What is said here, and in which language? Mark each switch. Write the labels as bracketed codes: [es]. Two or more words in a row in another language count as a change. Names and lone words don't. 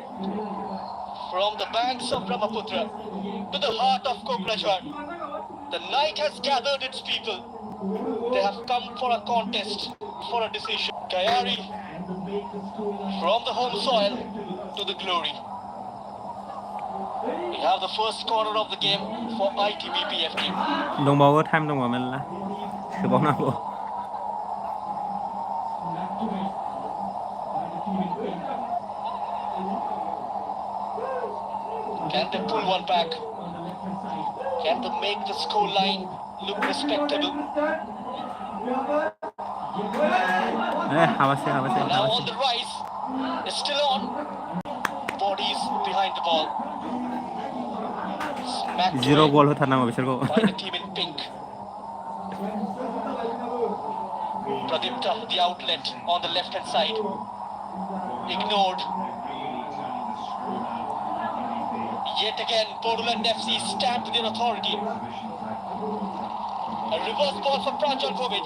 [en] From the banks of Brahmaputra to the heart of Kokrajhar, the night has gathered its people. They have come for a contest, for a decision. Kayari, from the home soil to the glory. We have the first corner of the game for ITBP FK. [brx] दंबावो टाइम दङ मेरला सोबावनांगौ [en] Can they pull one back? Can they make the score line look respectable? [brx] हाबासै [en] Now on the rise, it's still on. Bodies behind the ball. Smacked [brx] जिरो [en] away [brx] गल होथारनांगौ बिसोरखौ [en] by the team in pink. Pradipta, the outlet on the left hand side. Ignored. Yet again, Bodoland FC stamped their authority. A reverse ball for Pranjal Govic.